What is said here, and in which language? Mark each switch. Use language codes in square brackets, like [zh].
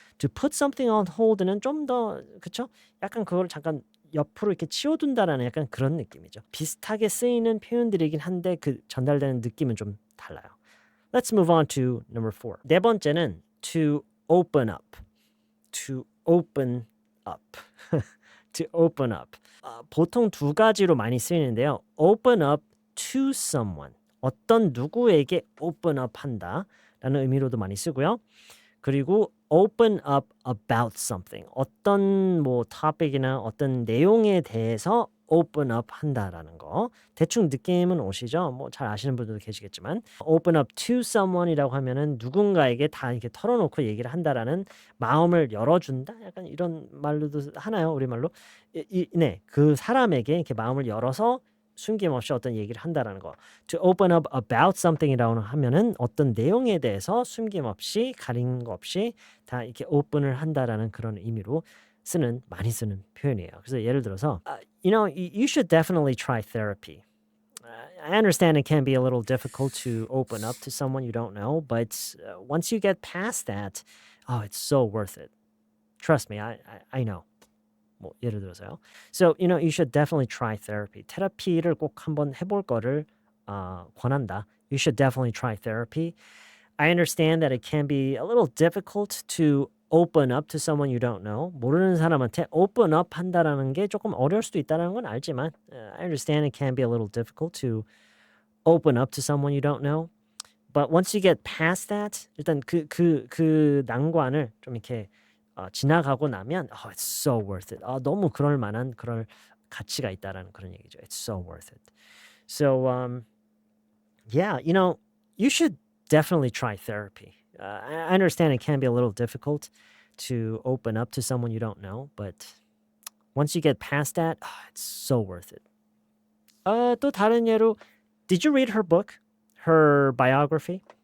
[en] To put something on hold는 [ko] 좀 더 그쵸? 약간 그걸 잠깐 옆으로 이렇게 치워둔다라는 약간 그런 느낌이죠. 비슷하게 쓰이는 표현들이긴 한데 그 전달되는 느낌은 좀 달라요. [en] Let's move on to number 4. [ko] 네 번째는 [en] to open up. To open up. To open up. [ko] 보통 두 가지로 많이 쓰이는데요. [en] Open up to someone. [ko] 어떤 누구에게 open up 한다라는 의미로도 많이 쓰고요. [en] 그리고 open up about something. [ko] 어떤 뭐 topic이나 어떤 내용에 대해서 open up 한다라는 거. 대충 느낌은 오시죠? 뭐 잘 아시는 분들도 계시겠지만 open up to someone이라고 하면은 누군가에게 다 이렇게 털어놓고 얘기를 한다라는 마음을 열어준다? 약간 이런 말로도 하나요? 우리말로? 네, 그 사람에게 이렇게 마음을 열어서 숨김없이 어떤 얘기를 한다라는 거. To open up about something이라고 하면은 어떤 내용에 대해서 숨김없이 가린 거 없이 다 이렇게 오픈을 한다라는 그런 의미로 많이 쓰는 표현이에요. 그래서 예를 들어서, [en] you should definitely try therapy. I understand it can be a little difficult to open up to someone you don't know, but once you get past that, oh, it's so worth it. Trust me, I know. [ko] 뭐 예를 들어서요. [en] So, you should definitely try therapy. [ko] 테라피를 꼭 한번 해볼 거를 권한다. [en] You should definitely try therapy. I understand that it can be a little difficult to open up to someone you don't know. [ko] 모르는 사람한테 open up 한다라는 게 조금 어려울 수도 있다는 건 알지만 [en] I understand it can be a little difficult to open up to someone you don't know. But once you get past that, [ko] 일단 그 난관을 좀 이렇게 지나가고 나면 [en] it's so worth it. [ko] 너무 그럴 만한 그럴 가치가 있다라는 그런 얘기죠. [en] It's so worth it. So yeah, you should definitely try therapy. I understand it can be a little difficult to open up to someone you don't know, but once you get past that, it's so worth it. [ko] 또 다른 예로, [en] did you read her book, her biography?